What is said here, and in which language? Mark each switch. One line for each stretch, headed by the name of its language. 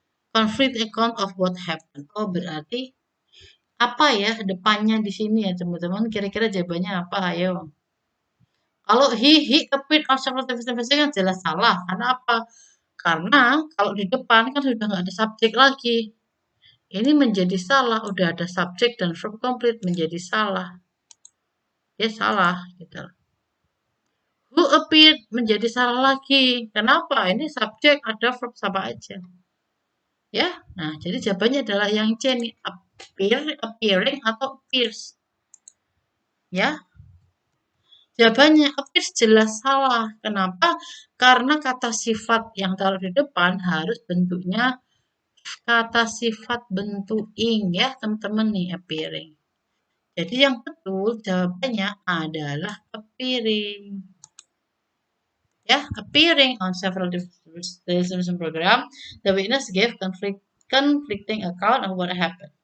English: Conflict account of what happened.
Indonesian: Oh, berarti apa ya depannya di sini ya, teman-teman? Kira-kira jawabannya apa? Ayo. Kalau
English: he appeared on several television programs
Indonesian: kan jelas salah. Karena apa? Karena kalau di depan kan sudah nggak ada subjek lagi. Ini menjadi salah, udah ada subjek dan verb complete menjadi salah. Dia salah gitu. Who appeared menjadi salah lagi. Kenapa? Ini subjek ada verb sama aja. Ya. Nah, jadi jawabannya adalah yang C nih, appearing atau appears. Ya. Jawabannya appears jelas salah. Kenapa? Karena kata sifat yang taruh di depan harus bentuknya kata sifat bentuk ing ya, teman-teman nih appearing. Jadi yang betul jawabannya adalah appearing.
English: Ya, appearing on several television program, the witness gave conflicting account of what happened.